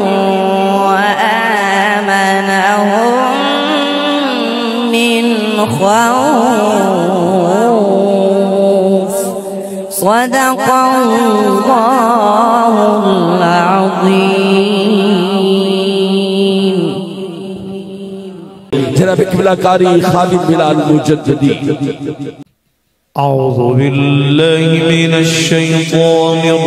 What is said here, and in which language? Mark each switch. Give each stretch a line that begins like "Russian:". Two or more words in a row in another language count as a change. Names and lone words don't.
Arabic: وآمنهم من خوف صدق الله العظيم
Urdu: جناب قبلہ قاری خالد بلال مجددی
Arabic: أعوذ بالله من الشيطان